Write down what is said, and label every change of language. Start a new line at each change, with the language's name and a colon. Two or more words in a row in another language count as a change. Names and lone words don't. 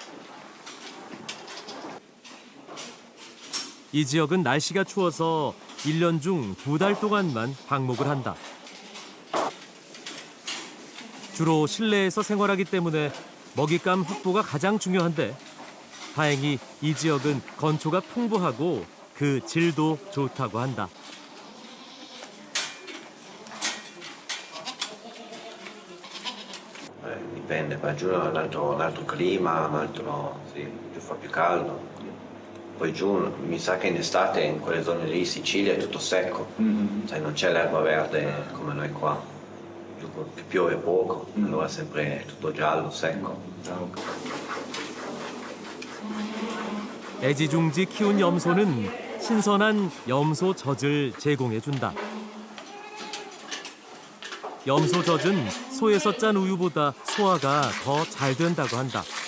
Korean: 이 지역은 날씨가 추워서 1년 중 2달 동안만 방목을 한다. 주로 실내에서 생활하기 때문에 먹잇감 확보가 가장 중요한데 다행히 이 지역은 건초가 풍부하고 그 질도 좋다고 한다.
Italian: Dipende, qua giù è un altro clima, giù fa più caldo. Poi giù mi sa che in estate in quelle zone lì, Sicilia, è tutto secco, cioè non c'è l'erba verde come noi qua. Giù che piove poco, allora sempre tutto giallo, secco.
Korean: 애지중지 키운 염소는 신선한 염소 젖을 제공해준다. 염소 젖은 소에서 짠 우유보다 소화가 더 잘 된다고 한다.